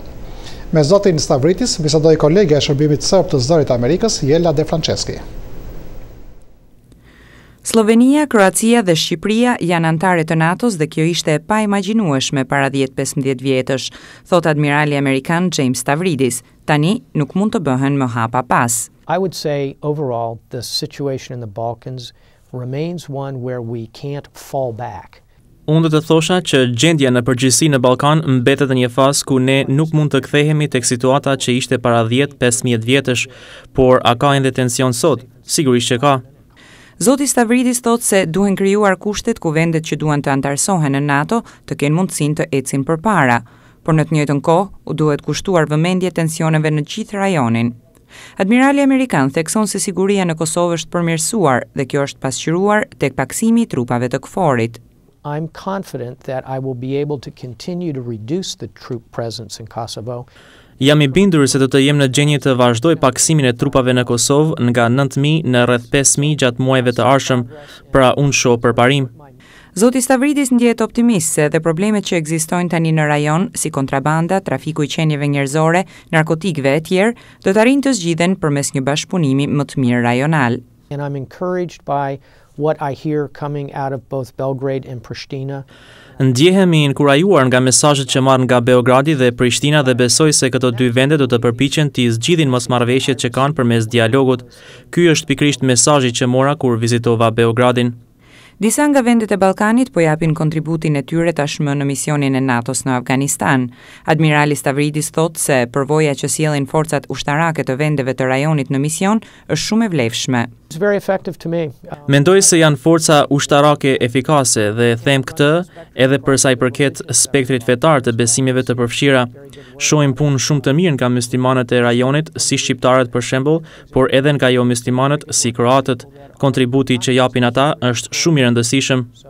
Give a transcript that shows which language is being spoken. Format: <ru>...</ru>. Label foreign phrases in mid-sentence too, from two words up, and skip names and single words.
<sq>Me zotin Stavridis bisedoi kolegja e Shërbimit Serb të Zërit të Amerikës, Jela De Franceschi. Slovenia, Kroacia dhe Shqipëria janë anëtare të NATO-s dhe kjo ishte e paimagjinueshme para 10-15 vjetësh, thot admirali amerikan James Stavridis. Tani nuk mund të bëhen më hapa pas.</sq> <en>I would say overall the situation in the Balkans remains one where we can't fall back.</en> <sq>Unë do të thosha që gjendja në përgjithësi në Ballkan mbetet në një fazë ku ne nuk mund të kthehemi tek situata që ishte para 10-15 vjetësh, por a ka ende tension sot? Sigurisht që ka. Zoti Stavridis thotë se duhen krijuar kushtet ku vendet që duan të antarësohen në NATO të kenë mundësinë të ecin përpara, por në të njëjtën kohë u duhet kushtuar vëmendje tensioneve në gjithë rajonin. Admirali amerikan thekson se siguria në Kosovë është përmirësuar dhe kjo është pasqyruar tek paksimi i trupave të KFOR-it.</sq> <en>I'm confident that I will be able to continue to reduce the troop presence in Kosovo.</en> <sq>Jam i bindur se do të jem në gjendje të vazhdoj paksimin e trupave në Kosovë nga 9.000 në rreth 5.000 gjatë muajve të ardhshëm, pra unë shoh përparim. Zoti Stavridis ndjehet optimist se edhe problemet që ekzistojnë tani në rajon, si kontrabanda, trafiku i qenieve njerëzore, narkotikëve e tjerë, do të arrijnë të zgjidhen përmes një bashkëpunimi më të mirë rajonal.</sq> <en>And I'm encouraged by what I hear coming out of both Belgrade and Pristina.</en> <sq>Ndjehemi inkurajuar nga mesazhet që marr nga Beogradi dhe Prishtina dhe besoj se këto dy vende do të përpiqen të zgjidhin mosmarrëveshjet që kanë përmes dialogut. Ky është pikërisht mesazhi që mora kur vizitova Beogradin. Disa nga vendet e Ballkanit po japin kontributin e tyre tashmë në misionin e NATO-s në Afganistan. Admirali Stavridis thotë se përvoja që sjellin forcat ushtarake të vendeve të rajonit në mision është shumë e vlefshme.</sq> <en>It's very effective to me.</en> <sq>Mendoj se janë forca ushtarake efikase dhe them këtë edhe për sa i përket spektrit fetar të besimeve të përfshira. Shohim punë shumë të mirë nga muslimanët e rajonit, si shqiptarët për shembull, por edhe nga jo muslimanët si kroatët. Kontributi që japin ata është shumë i rëndësishëm.</sq>